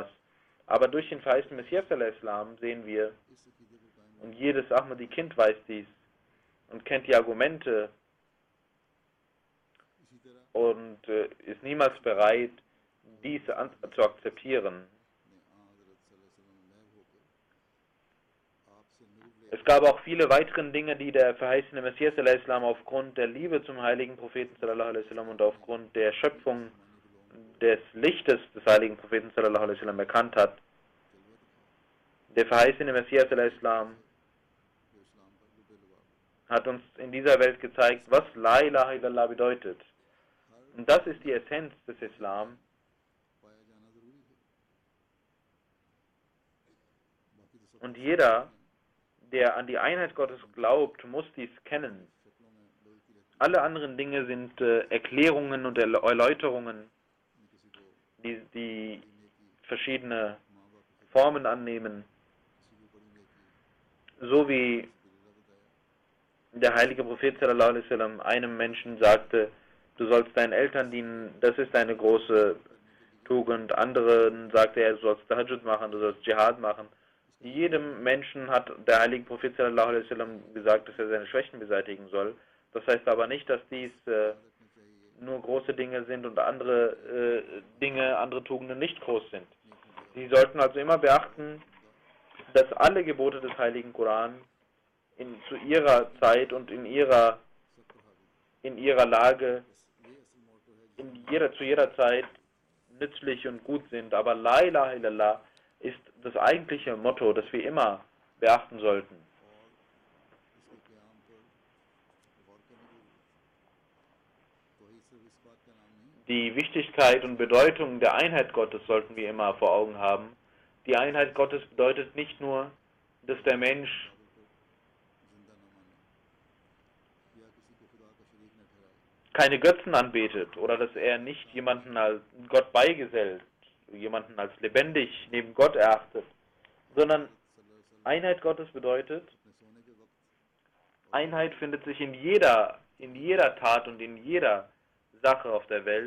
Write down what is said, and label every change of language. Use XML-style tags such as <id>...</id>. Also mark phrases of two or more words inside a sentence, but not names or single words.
<de>Aber durch den verheißenen Messias al-Islam sehen wir, und jedes Ahmadi-Kind weiß dies und kennt die Argumente und ist niemals bereit, dies zu akzeptieren. Es gab auch viele weitere Dinge, die der verheißene Messias al-Islam aufgrund der Liebe zum heiligen Propheten</de> <ar>صلى الله عليه وسلم</ar> <de>und aufgrund der Schöpfung des Lichtes des heiligen Propheten</de> <ar>صلى الله عليه وسلم</ar> <de>erkannt hat. Der verheißene Messias al-Islam hat uns in dieser Welt gezeigt, was</de> <ar>لا إله إلا الله</ar> <de>bedeutet. Und das ist die Essenz des Islam. Und jeder, der an die Einheit Gottes glaubt, muss dies kennen. Alle anderen Dinge sind Erklärungen und Erläuterungen, die verschiedene Formen annehmen. So wie der heilige Prophet</de> <ar>صلى الله عليه وسلم</ar> <de>einem Menschen sagte, du sollst deinen Eltern dienen, das ist eine große Tugend. Anderen sagte er, du sollst Tahajjud machen, du sollst Dschihad machen. Jedem Menschen hat der heilige Prophet</de> <ar>صلى الله عليه وسلم</ar> <de>gesagt, dass er seine Schwächen beseitigen soll. Das heißt aber nicht, dass dies nur große Dinge sind und andere Dinge, andere Tugenden nicht groß sind. Sie sollten also immer beachten, dass alle Gebote des heiligen Koran zu ihrer Zeit und in ihrer Lage, zu jeder Zeit nützlich und gut sind. Aber</de> <ar>لا إله إلا الله</ar> <de>ist das eigentliche Motto, das wir immer beachten sollten. Die Wichtigkeit und Bedeutung der Einheit Gottes sollten wir immer vor Augen haben. Die Einheit Gottes bedeutet nicht nur, dass der Mensch keine Götzen anbetet oder dass er nicht jemanden als Gott beigesellt, jemanden als lebendig neben Gott erachtet, sondern Einheit Gottes bedeutet, Einheit findet sich in jeder Tat und in jeder Sache auf der Welt.</de>